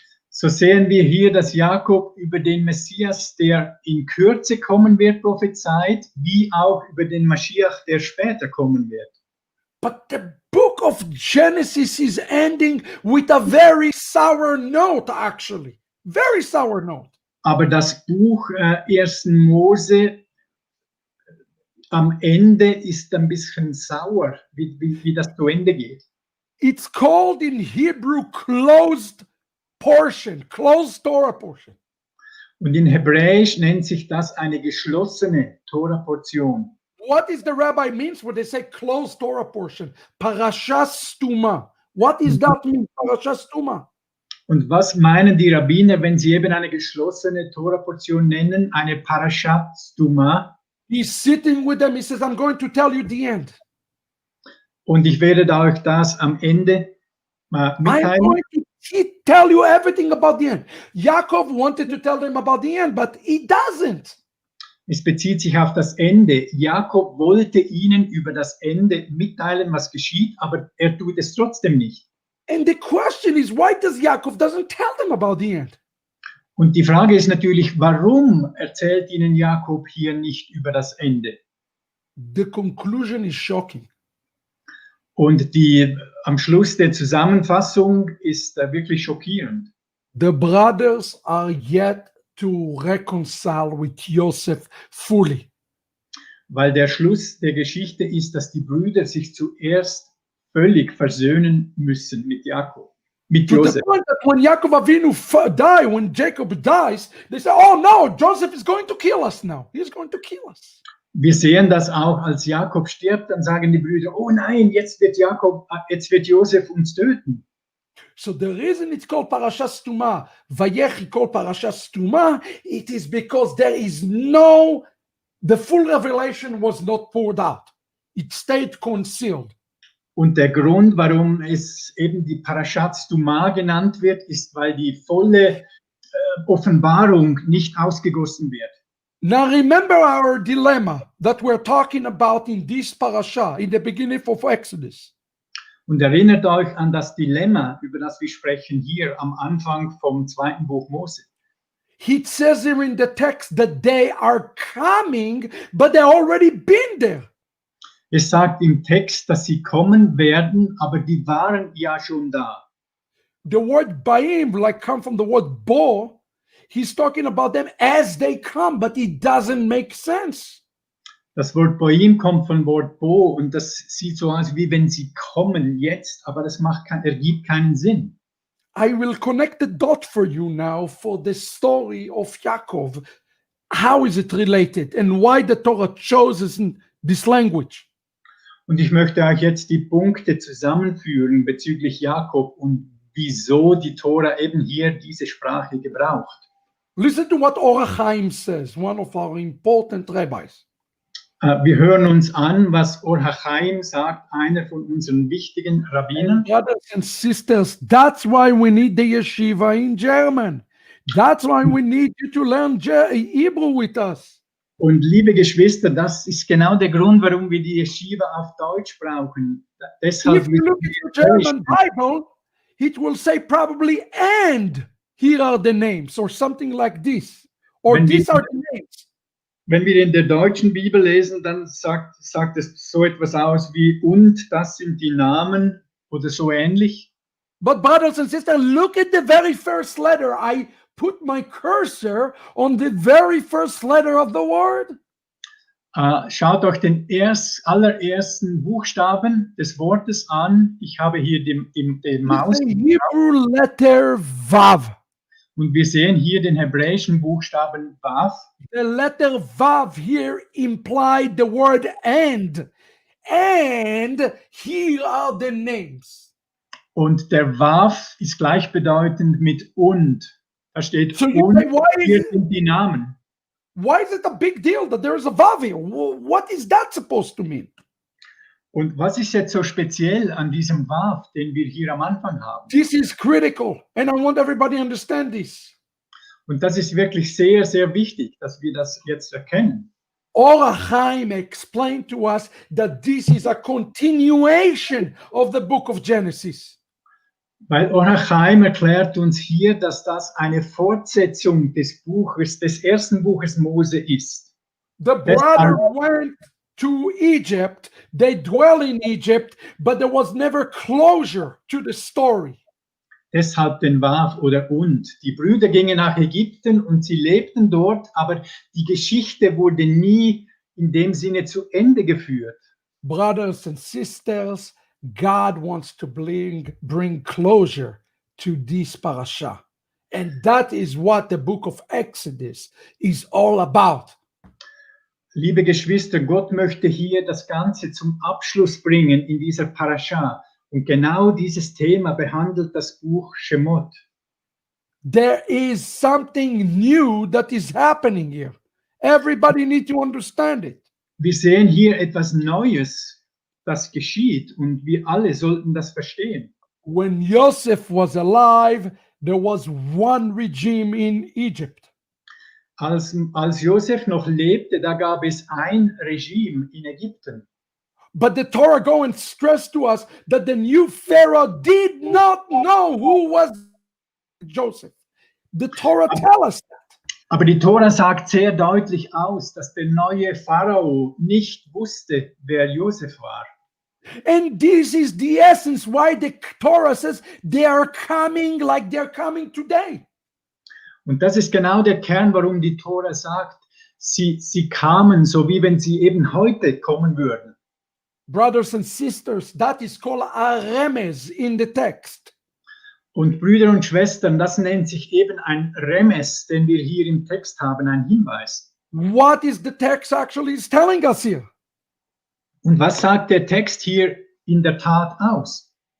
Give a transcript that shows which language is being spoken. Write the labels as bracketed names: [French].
[German] So sehen wir hier, dass Jakob über den Messias, der in Kürze kommen wird, prophezeit, wie auch über den Mashiach, der später kommen wird. [English] But the book of Genesis is ending with a very sour note, actually. Very sour note. [German] Aber das Buch 1. Mose am Ende ist ein bisschen sauer, wie das zu Ende geht. [English] It's called in Hebrew closed Torah portion. [German] Und in Hebräisch nennt sich das eine geschlossene Tora-Portion. [English] What is the rabbi means when they say closed Torah portion? Parashat stuma. What is that mean? Parashat stuma. [German] Und was meinen die Rabbiner, wenn sie eben eine geschlossene Tora-Portion nennen? Eine Paraschat stuma. [English] He's sitting with them. He says, I'm going to tell you the end. [German] Und ich werde euch das am Ende [English] I'm [German] mitteilen. [English] going to tell you everything about the end. Jacob wanted to tell them about the end, but he doesn't. [German] Es bezieht sich auf das Ende. Jakob wollte ihnen über das Ende mitteilen, was geschieht, aber er tut es trotzdem nicht. [English] And the question is, why does Jacob doesn't tell them about the end? [German] Und die Frage ist natürlich, warum erzählt ihnen Jakob hier nicht über das Ende? [English] The conclusion is shocking. [German] Und am Schluss der Zusammenfassung ist wirklich schockierend. [English] The brothers are yet to reconcile with Joseph fully. [German] Weil der Schluss der Geschichte ist, dass die Brüder sich zuerst völlig versöhnen müssen mit Jakob, mit [English] To the [German] Josef. [English] point that when Yaakov Avinu when Jacob dies, they say, oh no, Joseph is going to kill us now. He's going to kill us. [German] Wir sehen das auch, als Jakob stirbt, dann sagen die Brüder, oh nein, jetzt wird Josef uns töten. [English] So the reason it's called Parashat Stuma, Vayechi called Parashat Stuma, it is because the full revelation was not poured out. It stayed concealed. [German] Und der Grund, warum es eben die Paraschat Stuma genannt wird, ist, weil die volle Offenbarung nicht ausgegossen wird. [English] Now remember our dilemma that we're talking about in this parasha, in the beginning of Exodus. [German] Und erinnert euch an das Dilemma, über das wir sprechen hier am Anfang vom 2. Buch Mose. [English] It says here in the text that they are coming, but they've already been there. [German] Es sagt im Text, dass sie kommen werden, aber die waren ja schon da. [English] The word baim, like come from the word bo, he's talking about them as they come, but it doesn't make sense. [German] Das Wort Boim kommt vom Wort Bo und das sieht so aus, wie wenn sie kommen jetzt, aber das ergibt keinen Sinn. [English] I will connect the dot for you now for the story of Yaakov. How is it related and why the Torah chooses this language? [German] Und ich möchte euch jetzt die Punkte zusammenführen bezüglich Jakob und wieso die Tora eben hier diese Sprache gebraucht. [English] Listen to what Orachaim says, one of our important rabbis. [German] Wir hören uns an, was Or-Hachaim sagt, einer von unseren wichtigen Rabbinern. [English] Brothers and sisters, that's why we need the yeshiva in German. That's why we need you to learn Hebrew with us. [German] Und liebe Geschwister, das ist genau der Grund, warum wir die Yeshiva auf Deutsch brauchen. Deshalb [English] If you look at the German Bible, it will say probably and here are the names or something like this. Or these are the names. [German] Wenn wir in der deutschen Bibel lesen, dann sagt es so etwas aus wie und das sind die Namen oder so ähnlich. [English] But brothers and sisters, look at the very first letter. I put my cursor on the very first letter of the word. [German] Schaut euch den allerersten Buchstaben des Wortes an. Ich habe hier den Maus. [English] The Hebrew letter Vav. [German] Und wir sehen hier den hebräischen Buchstaben Vav. [English] The letter Vav here implied the word and. And here are the names. [German] Und der Vav ist gleichbedeutend mit und. Da steht [English] So [German] und, [English] say, [German] hier sind die Namen. [English] Why is it a big deal that there is a Vav here? What is that supposed to mean? [German] Und was ist jetzt so speziell an diesem Vav, den wir hier am Anfang haben? [English] This is critical, and I want everybody to understand this. [German] Und das ist wirklich sehr, sehr wichtig, dass wir das jetzt erkennen. [English] Orachaim explained to us that this is a continuation of the book of Genesis. [German] Weil Or-Hachaim erklärt uns hier, dass das eine Fortsetzung des ersten Buches Mose ist. [English] The brother went to Egypt, they dwell in Egypt, but there was never closure to the story. [German] Deshalb den Vav oder und. Die Brüder gingen nach Ägypten und sie lebten dort, aber die Geschichte wurde nie in dem Sinne zu Ende geführt. [English] Brothers and sisters, God wants to bring closure to this parasha. And that is what the book of Exodus is all about. [German] Liebe Geschwister, Gott möchte hier das Ganze zum Abschluss bringen in dieser Parascha. Und genau dieses Thema behandelt das Buch Shmot. [English] There is something new that is happening here. Everybody needs to understand it. [German] Wir sehen hier etwas Neues, das geschieht und wir alle sollten das verstehen. [English] When Joseph was alive, there was one regime in Egypt. [German] Als Josef noch lebte, da gab es ein Regime in Ägypten. [English] But the Torah go and stress to us that the new Pharaoh did not know who was Joseph. The Torah tells us that. [German] Aber die Tora sagt sehr deutlich aus, dass der neue Pharao nicht wusste, wer Josef war. [English] And this is the essence why the Torah says they are coming like they're coming today. [German] Und das ist genau der Kern, warum die Tora sagt, sie kamen, so wie wenn sie eben heute kommen würden. [English] Brothers and sisters, that is called a remes in the text. [German] Und Brüder und Schwestern, das nennt sich eben ein Remes, den wir hier im Text haben, ein Hinweis. [English] What is the text actually is telling us here? [German] Und was sagt der Text hier in der Tat aus?